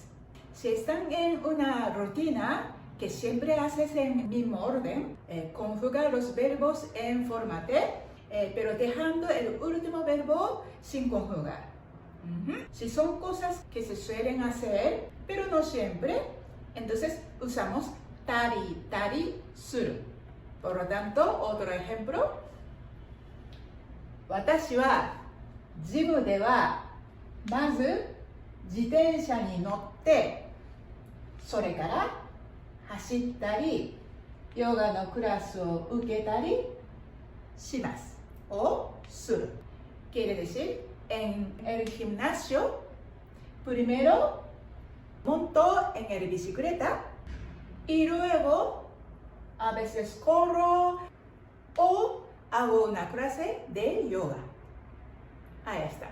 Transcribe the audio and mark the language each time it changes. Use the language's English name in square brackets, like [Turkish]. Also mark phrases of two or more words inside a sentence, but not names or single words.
[Spanish] Si están en una rutina que siempre haces en el mismo orden, conjuga los verbos en forma T, pero dejando el último verbo sin conjugar. Si son cosas que se suelen hacer, pero no siempre, entonces usamos tari, suru. Por lo tanto, otro ejemplo. [Japanese] 私はジムではまず自転車に乗ってそれから走ったりヨガのクラスを受けたりします。o する。 [Spanish] Quiere decir, en el gimnasio, primero monto en el bicicleta y luego a veces corro o hago una clase de yoga. Ahí está.